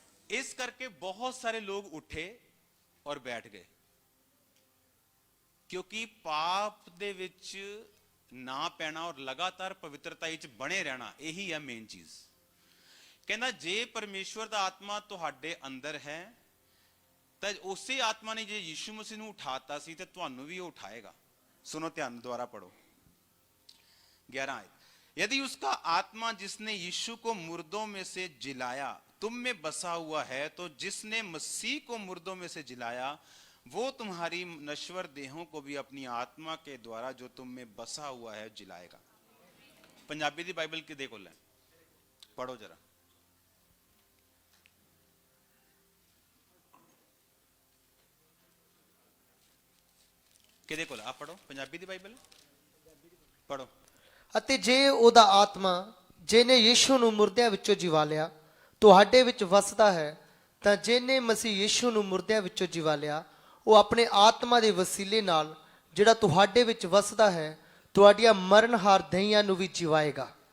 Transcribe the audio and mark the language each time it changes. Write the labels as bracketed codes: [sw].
[pa] ਇਸ ਕਰਕੇ ਬਹੁਤ ਸਾਰੇ ਲੋਕ ਉੱਠੇ ਔਰ ਬੈਠ ਗਏ, ਕਿਉਂਕਿ ਪਾਪ ਦੇ ਵਿੱਚ ਨਾ ਪੈਣਾ ਔਰ ਲਗਾਤਾਰ ਪਵਿੱਤਰਤਾ ਵਿੱਚ ਬਣੇ ਰਹਿਣਾ, ਇਹੀ ਹੈ ਮੇਨ ਚੀਜ਼। ਕਹਿੰਦਾ ਜੇ ਪਰਮੇਸ਼ਵਰ ਦਾ ਆਤਮਾ ਤੁਹਾਡੇ ਅੰਦਰ ਹੈ ਤਾਂ ਉਸੇ ਆਤਮਾ ਨੇ ਜੇ ਯੀਸ਼ੂ ਮਸੀਹ ਨੂੰ ਉਠਾਤਾ ਸੀ ਤੇ ਤੁਹਾਨੂੰ ਵੀ ਉਹ ਉਠਾਏਗਾ। [hi] सुनो ध्यान द्वारा पढ़ो 11 आयत। यदि उसका आत्मा जिसने यीशु को मुर्दों में से जिलाया तुम में बसा हुआ है, तो जिसने मसीह को मुर्दों में से जिलाया वो तुम्हारी नश्वर देहों को भी अपनी आत्मा के द्वारा जो तुम में बसा हुआ है जिलाएगा। [pa] पंजाबी दी बाइबल किदे कोल है? पढ़ो जरा। किदे कोल? आप पढ़ो पंजाबी दी बाइबल पढ़ो। ਅਤੇ ਜੇ ਉਹਦਾ ਆਤਮਾ ਜਿਹਨੇ ਯੀਸ਼ੂ ਨੂੰ ਮੁਰਦਿਆਂ ਵਿੱਚੋਂ ਜਿਵਾ ਲਿਆ ਤੁਹਾਡੇ ਵਿੱਚ ਵਸਦਾ ਹੈ, ਤਾਂ ਜਿਹਨੇ ਮਸੀਹ ਯੀਸ਼ੂ ਨੂੰ ਮੁਰਦਿਆਂ ਵਿੱਚੋਂ ਜਿਵਾ ਲਿਆ ਉਹ ਆਪਣੇ ਆਤਮਾ ਦੇ ਵਸੀਲੇ ਨਾਲ ਜਿਹੜਾ ਤੁਹਾਡੇ ਵਿੱਚ ਵਸਦਾ ਹੈ ਤੁਹਾਡੀਆਂ ਮਰਨਹਾਰ ਦਹੀਆਂ ਨੂੰ ਵੀ ਜਿਵਾਏਗਾ।